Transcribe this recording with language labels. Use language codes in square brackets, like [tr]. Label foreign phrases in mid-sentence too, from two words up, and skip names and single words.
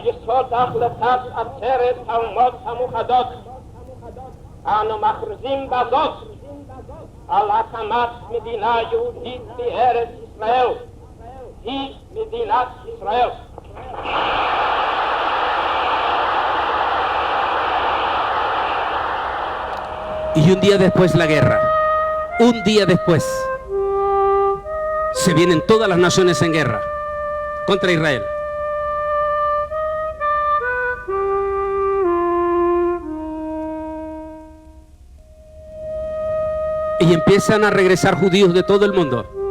[he] יסוד החלטת עצרת האומות המאוחדות אנו מכריזים בזאת על הקמת מדינה יהודית בארץ ישראל, היא מדינת ישראל. [es] Y un día después la guerra. Un día después se vienen todas las naciones en guerra contra Israel. Y empiezan a regresar judíos de todo el mundo.